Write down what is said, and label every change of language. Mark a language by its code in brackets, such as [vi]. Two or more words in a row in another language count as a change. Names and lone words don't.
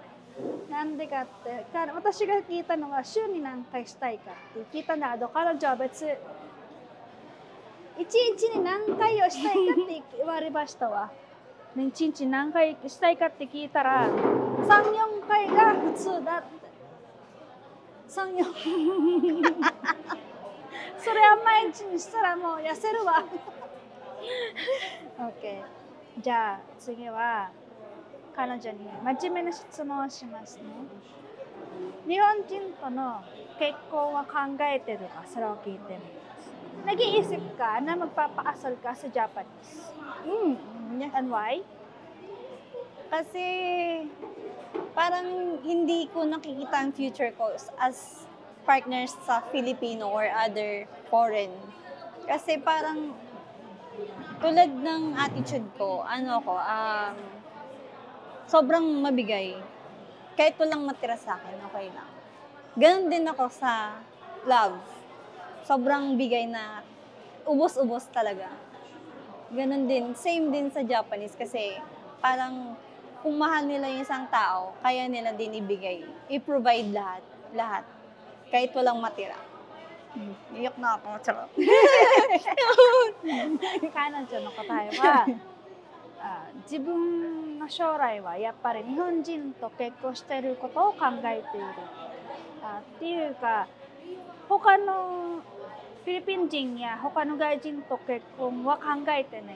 [ja] なんでかって、私が聞いたのは週に何回したいかって聞いたんだけど、彼女は別に1日に何回をしたいかって言われましたわ。1日何回したいかって聞いたら、3、4回が普通だって。3、4それは毎日にしたらもう痩せるわ。OK。じゃあ次は彼女に真面目な質問をしますね。日本人との結婚は考えてるか、それを聞いてみます。 [tl] Nag-iisip ka na magpapakasal ka sa Japanese? [en] And why? [tl] Kasi parang hindi ko nakikita ang future ko [en] as partners [tl] sa Filipino [en] or other foreign. [tl] Kasi parang tulad ng attitude ko, sobrang mabigay. Kahit walang matira sa akin, okay lang. Ganon din ako sa love. Sobrang bigay na ubos-ubos talaga. Ganon din. Same din sa Japanese kasi parang kung mahal nila yung isang tao, kaya nila din ibigay. I-provide lahat. Kahit walang matira. Iyak na ako. Charot. [ja] 彼女の答えは自分の将来はやっぱり日本人と結婚していることを考えている。っていうか他のフィリピン人や他の外人と結婚は考えてない。